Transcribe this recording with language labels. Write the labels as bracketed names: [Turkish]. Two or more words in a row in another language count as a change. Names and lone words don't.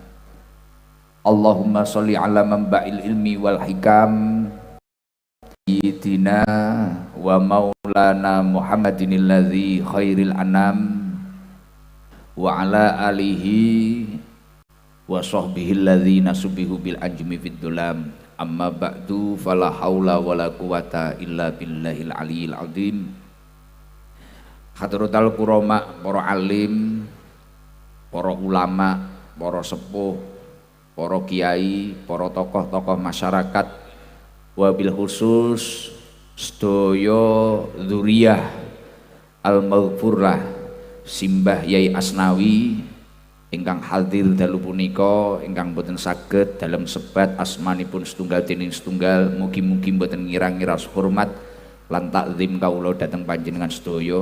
[Arabic] اللهم صل على منبع العلم والحكم سيدنا ومولانا محمد الذي خير الأنام وعلى آله وصحبه الذين شبهوا بالأنجم في الظلم. أما بعد فلا حول ولا قوة إلا بالله العلي العظيم. حضرة الكرام, [Javanese] para alim, para ulama, para sepuh, para kiai, para tokoh-tokoh masyarakat, [Arabic] وبالخصوص [Javanese] sedaya [Arabic] ذرية المغفورة [Javanese] Simbah Yai Asnawi ingkang hadir dalu punika, ingkang boten saged dalam sebat asmanipun setunggal dening setunggal, mugi-mugi boten ngira-ngira hormat lan takzim kawula dhateng panjenengan sedaya.